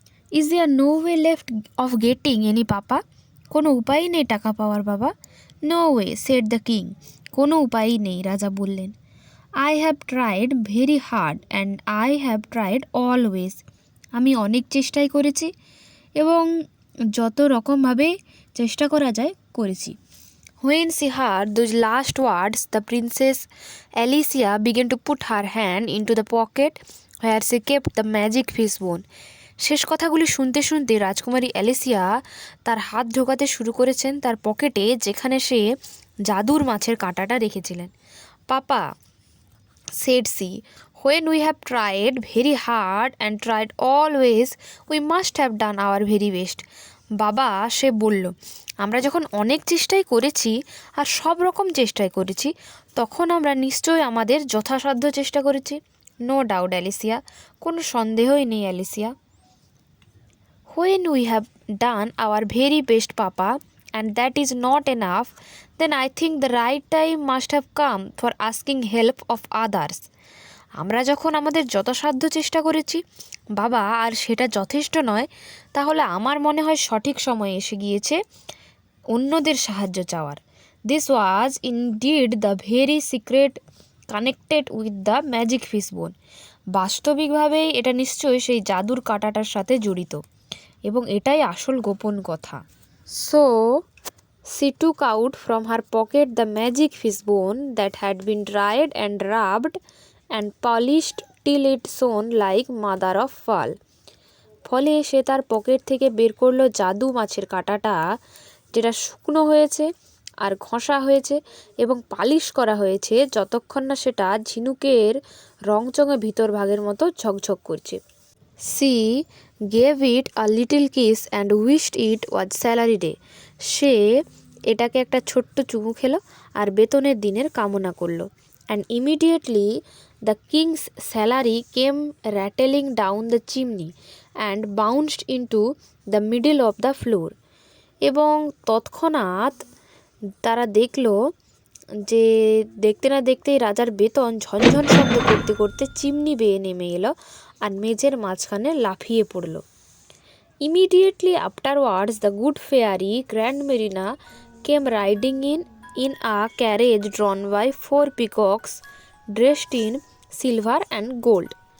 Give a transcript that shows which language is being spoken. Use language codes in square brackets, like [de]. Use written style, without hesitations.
[en] Is there no way left of getting any papa? [bn] কোনো উপায়ই নেই টাকা পাওয়ার বাবা? [en] No way, said the king. [bn] কোনো উপায়ই নেই, রাজা বললেন। [en] I have tried very hard and I have tried always. [bn] আমি অনেক চেষ্টাই করেছি এবং যত রকমভাবে চেষ্টা করা যায় করেছি। [en] When she heard those last words, the Princess Alicia began to put her hand into the pocket where she kept the magic fishbone. [bn] শেষ কথাগুলি শুনতে শুনতে রাজকুমারী অ্যালিসিয়া তার হাত ঢোকাতে শুরু করেছেন তার পকেটে, যেখানে সে জাদুর মাছের কাঁটাটা রেখেছিলেন। [en] Papa, said she, when we have tried very hard and tried always, we must have done our very best. [bn] বাবা, সে বলল, আমরা যখন অনেক চেষ্টাই করেছি আর সব রকম চেষ্টাই করেছি, তখন আমরা নিশ্চয়ই আমাদের যথাসাধ্য চেষ্টা করেছি। [en] no doubt [bn] অ্যালিসিয়া, কোনো সন্দেহই নেই Alicia. [en] When we have done our very best, Papa, and that is not enough, then I think the right time must have come for asking help of others. [bn] আমরা যখন আমাদের যথাসাধ্য চেষ্টা করেছি বাবা, আর সেটা যথেষ্ট নয়, তাহলে আমার মনে হয় সঠিক সময় এসে গিয়েছে অন্যদের সাহায্য চাওয়ার। [en] This was indeed the very secret connected with the magic fishbone. [bn] বাস্তবিকভাবেই এটা নিশ্চয়ই সেই জাদুর কাঁটাটার সাথে জড়িত, এবং এটাই আসল গোপন কথা। [en] So she took out from her pocket the magic fishbone that had been dried and rubbed and polished till it shone like mother of pearl. [bn] ফলে সে তার পকেট থেকে বের করলো জাদু মাছের কাঁটাটা, যেটা শুকনো হয়েছে আর ঘষা হয়েছে এবং পালিশ করা হয়েছে যতক্ষণ না সেটা ঝিনুকের রংচঙে ভিতর ভাগের মতো ঝকঝক করছে। [en] She gave it a little kiss and wished it was salary day. [bn] সে এটাকে একটা ছোট্ট চুমু খেলো আর বেতনের দিনের কামনা করলো। [en] And immediately the king's salary came rattling down the chimney and bounced into the middle of the floor. [bn] এবং তৎক্ষণাৎ তারা দেখলো যে দেখতে না দেখতেই রাজার বেতন ঝনঝন শব্দ করতে করতে চিমনি বেয়ে নেমে এলো আর মেঝের মাঝখানে লাফিয়ে পড়ল। [en] Immediately afterwards the good fairy Grandmarina came riding in a carriage drawn by 4 peacocks dressed in silver and gold.